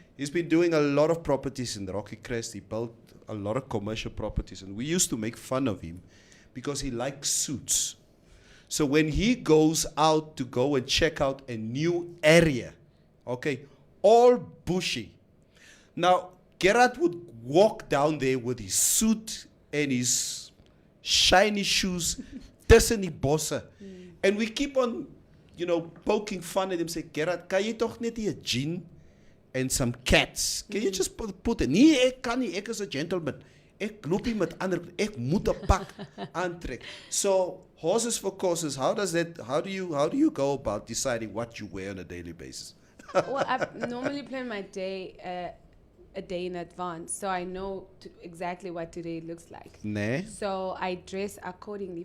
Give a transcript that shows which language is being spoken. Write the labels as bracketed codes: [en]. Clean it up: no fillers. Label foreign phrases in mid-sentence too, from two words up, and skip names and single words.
[en] He's been doing a lot of properties in the Rocky Crest. He built a lot of commercial properties, and we used to make fun of him because he likes suits. So when he goes out to go and check out a new area, okay, all bushy. Now, Gerard would walk down there with his suit and his shiny shoes, [af] tussen die bosse. [en] And we keep on, poking fun at him, say, [af] Gerard, kan jy toch net hier 'n jean [en] and some cats? Can you just put it? [af] Nee, ek kan nie, ek is 'n gentleman. Ek loop nie met ander, ek moet 'n pak aantrek. [en] So, horses for courses, how do you go about deciding what you wear on a daily basis? Well, I normally plan my day a day in advance, so I know exactly what today looks like. [af] Nee. [en] So I dress accordingly.